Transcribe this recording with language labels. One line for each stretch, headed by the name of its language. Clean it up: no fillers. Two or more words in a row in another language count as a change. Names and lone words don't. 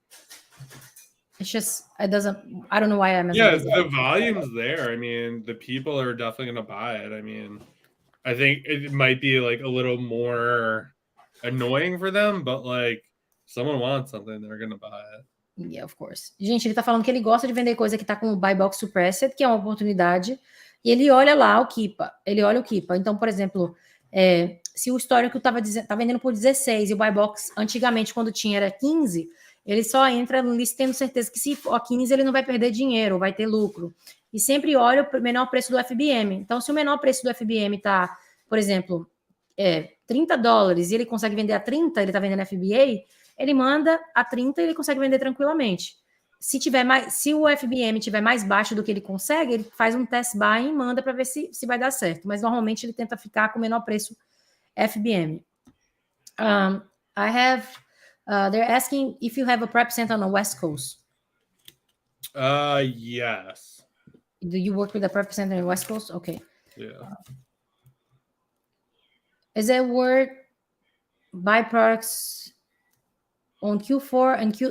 English: It's just, I don't know why I'm... the volume's there. I mean, the people are definitely going to buy it. I mean, I think it might be like a little more annoying for them, but like someone wants something, they're going to buy it. Yeah, of course.
Portuguese: Gente, ele tá falando que ele gosta de vender coisa que tá com o
English: buy box suppressed,
Portuguese: que é uma oportunidade, e ele olha lá o Keepa. Então, por exemplo, se o histórico tá vendendo por 16 e o
English: buy box
Portuguese: antigamente quando tinha era 15, ele só entra no list tendo certeza que se for 15 ele não vai perder dinheiro, vai ter lucro. E sempre olha o menor preço do FBM. Então, se o menor preço do FBM tá, por exemplo, $30 e ele consegue vender a 30, ele tá vendendo FBA, ele manda a 30 e ele consegue vender tranquilamente. Se o FBM tiver mais baixo do que ele consegue, ele faz um
English: test buy
Portuguese: e manda para ver se vai dar certo. Mas normalmente ele tenta ficar com o menor preço FBM.
English: They're asking if you have a prep center on the West Coast. Yes. Do you work with a prep center on the West Coast? Okay. Yeah. Is it worth buy products on Q4 and Q?